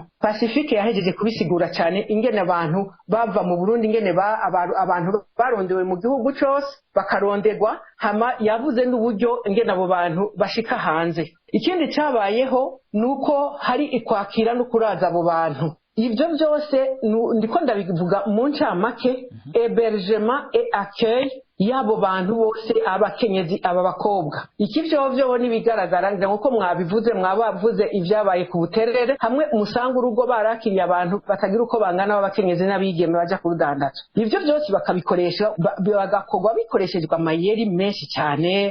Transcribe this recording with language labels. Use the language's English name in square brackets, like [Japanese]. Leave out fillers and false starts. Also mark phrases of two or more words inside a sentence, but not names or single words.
[Rundi] Pacifique yahejeje kubisigura cyane ingene abantu bava mu Burundi ingene abantu barondewe mu gihugu cyose bakarondegwa hama yavuze n'uburyo ingene abo bantu bashika hanze. Ikindi cyabayeho nuko hari ikwakira no kuraza abo bantu. Ibyo byose ndiko ndabivuga mu ncamake [French] hébergement et accueil [Rundi] yabo bantu bose abakenyezi aba bakobwa. Iki byo nibigaragara nkuko mwabivuze mwabavuze ivyabaye ku buterere hamwe umusanga urugo barakiriye abantu batagira uko bangana b'abakenyezi n'abigeme baja kurudandaza. Ivyo byose bakabikoresha bagakogwa bikoreshejwe amayeri menshi cyane.